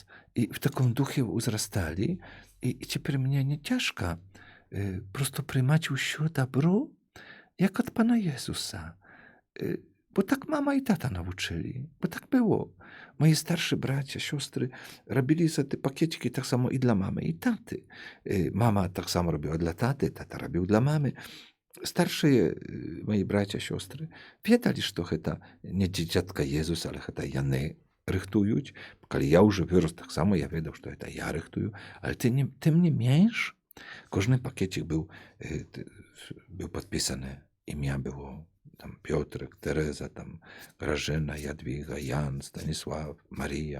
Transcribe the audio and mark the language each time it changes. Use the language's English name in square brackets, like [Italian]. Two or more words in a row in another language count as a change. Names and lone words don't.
[Polish] I w takim duchu uzrastali i teraz mnie nie ciężko prosto przyjmować wszystko dobro, jak od Pana Jezusa. Bo tak mama i tata nauczyli, bo tak było. Moi starsi bracia, siostry robili te pakieciki tak samo i dla mamy, i taty. Mama tak samo robiła dla taty, tata robił dla mamy. [Russian] Старшие мои братья, [Belarusian] сёстры ведалі, што гэта не дзіцятка Езуса, але гэта яны рыхтуюць. Калі я ўжо вырос, таксама я ведаў, што гэта я рыхтую, але тым не менш кожны пакецік быў падпісаны, імя было там Пётрык, Тэрэза, там Гражэна, Ядвіга, Ян, Станіслав, Марія.